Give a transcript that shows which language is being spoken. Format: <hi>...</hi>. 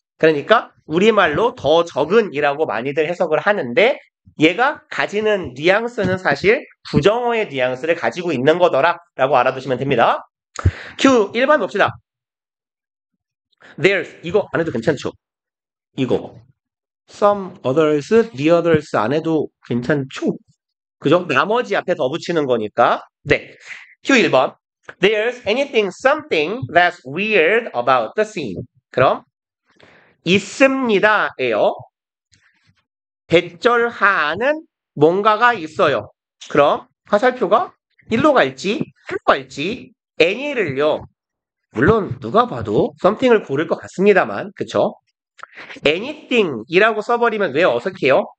<ko>그러니까 우리말로 더 적은이라고 많이들 해석을 하는데 얘가 가지는 뉘앙스는 사실 부정어의 뉘앙스를 가지고 있는 거더라 라고 알아두시면 됩니다. Q 1번 봅시다. There's 이거 안 해도 괜찮죠? 이거 some others, the others 안 해도 괜찮죠? 그죠? 나머지 앞에 더 붙이는 거니까. 네. Q 1번.</ko> <en>There's anything, something that's weird about the scene.</en> <ko>그럼 있습니다예요. 대절하는 뭔가가 있어요. 그럼 화살표가 일로 갈지, 일로 갈지, any를요. 물론 누가 봐도 something을 고를 것 같습니다만, 그쵸? anything이라고 써버리면 왜 어색해요?</ko>